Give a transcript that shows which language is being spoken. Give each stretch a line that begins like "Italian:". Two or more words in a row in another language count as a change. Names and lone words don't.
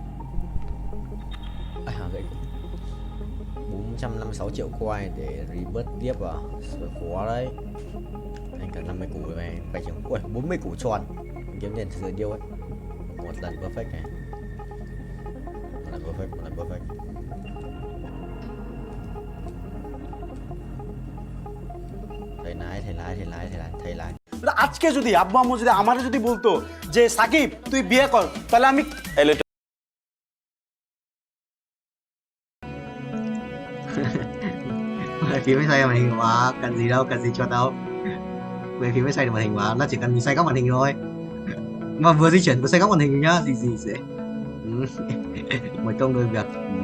Vietnamese: gậy 456 triệu coin để rebirth tiếp à khó đấy anh cần 50 củ rồi này phải chừng 40 củ tròn kiếm tiền từ điêu ấy một lần perfect này một lần perfect thầy lái
Bangla: আজকে যদি আব্বু আম্মু যদি আমারে যদি বলতো যে সাকিব তুই বিয়ে কর তাহলে আমি
Vietnamese: phím mới xoay màn hình mà cần gì đâu cho đâu về phím mới xoay được màn hình mà nó chỉ cần mình xoay góc màn hình thôi mà vừa di chuyển vừa xoay góc màn hình nhá gì sẽ một công đôi việc